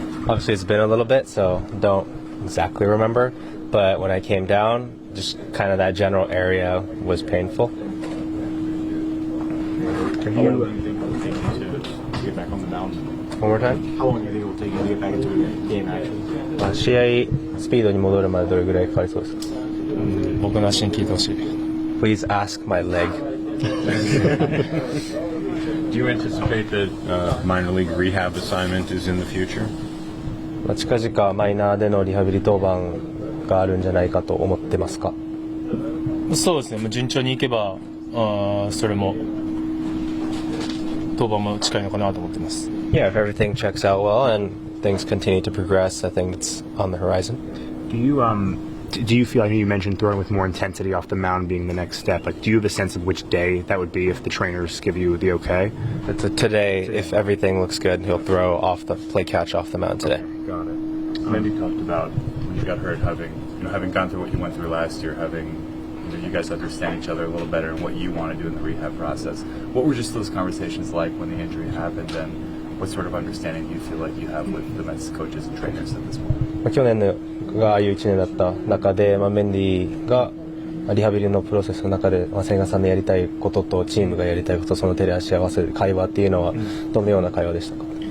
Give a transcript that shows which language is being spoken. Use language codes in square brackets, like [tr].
[en] Obviously, it's been a little bit, so don't exactly remember. But when I came down, just kind of that general area was painful. How long do you think it will take you to get back on the mound? One more time? How long do you think it will take you to get back into game action? [ja] 試合スピードに戻るまでどれぐらいかかりそうですか。僕の足に聞いてほしい。 Please ask my leg. [en] Do you anticipate that minor league rehab assignment is in the future? [ja] 近々マイナーでのリハビリ登板があるんじゃないかと思ってますか。そうですね。もう順調にいけばそれも登板も近いのかなと思ってます。 [en] Yeah, if everything checks out well and things continue to progress, I think it's on the horizon. Do you feel, I know you mentioned throwing with more intensity off the mound being the next step, like do you have a sense of which day that would be if the trainers give you the okay? It's today, if everything looks good, he'll throw play catch off the mound today. Got it. Mendy talked about when you got hurt having gone through what you went through last year, you guys understand each other a little better and what you want to do in the rehab process. What were just those conversations like when the injury happened, and what sort of understanding do you feel like you have with the Mets coaches and trainers at this point? [ja] 去年がああいう1年だった中で、メンディがリハビリのプロセスの中で、千賀さんのやりたいこととチームがやりたいこと、その照らし合わせる会話っていうのはどのような会話でしたか。